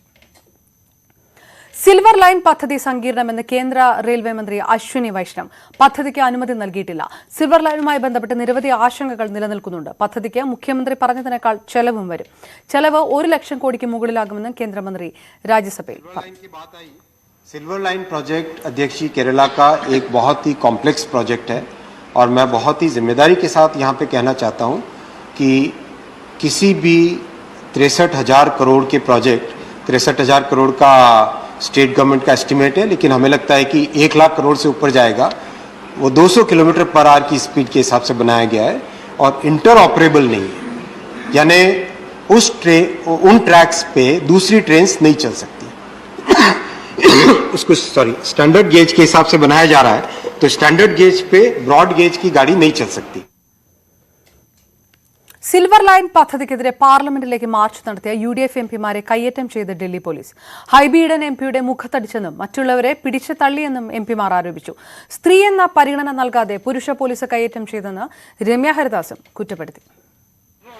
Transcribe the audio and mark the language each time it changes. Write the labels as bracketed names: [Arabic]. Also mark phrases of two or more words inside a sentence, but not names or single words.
[Malayalam] സിൽവർ ലൈൻ പദ്ധതി സങ്കീർണമെന്ന് കേന്ദ്ര റെയിൽവേ മന്ത്രി അശ്വിനി വൈഷ്ണവ്. പദ്ധതിക്ക് അനുമതി നൽകിയിട്ടില്ല. സിൽവർ ലൈനുമായി ബന്ധപ്പെട്ട് നിരവധി ആശങ്കകൾ നിലനിൽക്കുന്നുണ്ട്. പദ്ധതിക്ക് മുഖ്യമന്ത്രി പറഞ്ഞതിനേക്കാൾ ചെലവും വരും. ചെലവ് 1 ലക്ഷം കോടിക്ക് മുകളിലാകുമെന്നും കേന്ദ്രമന്ത്രി രാജ്യസഭയിൽ പറഞ്ഞു. [Hindi] सिल्वर लाइन प्रोजेक्ट अध्यक्ष जी केरला का एक बहुत ही [English] complex project [Hindi] है और मैं बहुत ही जिम्मेदारी के साथ यहाँ पे कहना चाहता हूँ कि किसी भी 63,000 करोड़ के प्रोजेक्ट 63,000 करोड़ का [English] state government [Hindi] का एस्टिमेट है, लेकिन हमें लगता है कि 1 लाख करोड़ से ऊपर जाएगा. वो 200 [English] kilometer per hour [Hindi] की स्पीड के हिसाब से बनाया गया है और [English] inter operable [Hindi] नहीं है. यानी उन ट्रैक्स पे दूसरी ट्रेन्स नहीं चल सकती. उसको [English] standard gauge [Hindi] के हिसाब से बनाया जा रहा है, तो [English] standard gauge [Hindi] पे [English] broad gauge [Hindi] की गाड़ी नहीं चल सकती. [Malayalam] സിൽവർ ലൈൻ പദ്ധതിക്കെതിരെ പാർലമെന്റിലേക്ക് മാർച്ച് നടത്തിയ UDF എംപിമാരെ കയ്യേറ്റം ചെയ്ത് ഡൽഹി പോലീസ്. ഹൈബി ഈഡൻ എംപിയുടെ മുഖത്തടിച്ചെന്നും മറ്റുള്ളവരെ പിടിച്ചു തള്ളിയെന്നും എംപിമാർ ആരോപിച്ചു. സ്ത്രീ എന്ന പരിഗണന നൽകാതെ പുരുഷ പോലീസ് കയ്യേറ്റം ചെയ്തെന്ന് രമ്യ ഹരിദാസും കുറ്റപ്പെടുത്തി.